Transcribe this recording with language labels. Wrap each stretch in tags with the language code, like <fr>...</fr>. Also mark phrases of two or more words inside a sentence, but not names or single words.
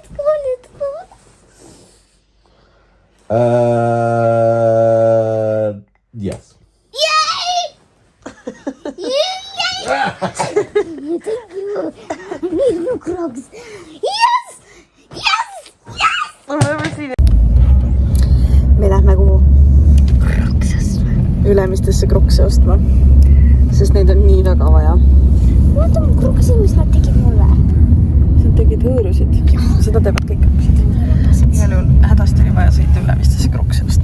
<en>Yes. Yay! Yay! Thank you. I need new Crocs. Yes! I've never seen it.</en> <et>Me lähme kuhu? Ülemistesse krokse ostma, sest neid on nii väga vaja. Vaata mu Croksi, mis nad tegid mulle. Nad tegid hõõrusid. Seda teevad kõik õppisid. Igal juhul hädasti oli vaja sõita Ülemistesse krokse ostma.</et>